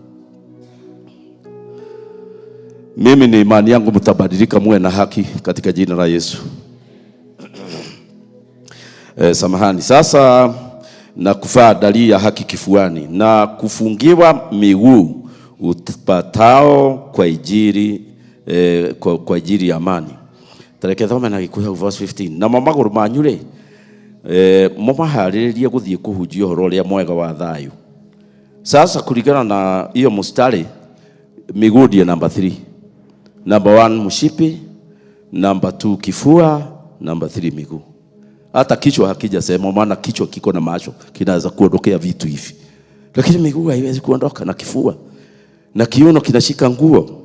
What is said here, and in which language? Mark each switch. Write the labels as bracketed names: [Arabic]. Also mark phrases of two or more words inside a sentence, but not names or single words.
[Swahili] Mimi ni imani yangu mtabadilika muwe na haki katika jina la Yesu. Samahani. Sasa na kufaa dalili ya haki kifuani na kufungiwa miguu upatao kwa ajili kwa ajili ya amani. [Kikuyu] Tareke thome na Gikuyu verse 15. Na maguru manyu ri mumahariririe guthie kuhunjia horo ria mwega wa thayu. [Swahili] Sasa kulingana na hiyo mstari miguu ndio number 3. Number 1 mshipi, number 2 kifua, number 3 miguu. Hata kichwa hakija sema, maana kichwa kiko na macho kinaweza kuondokea vitu hivi. Lakini miguu haiwezi kuondoka, na kifua na kiuno kinashika nguo.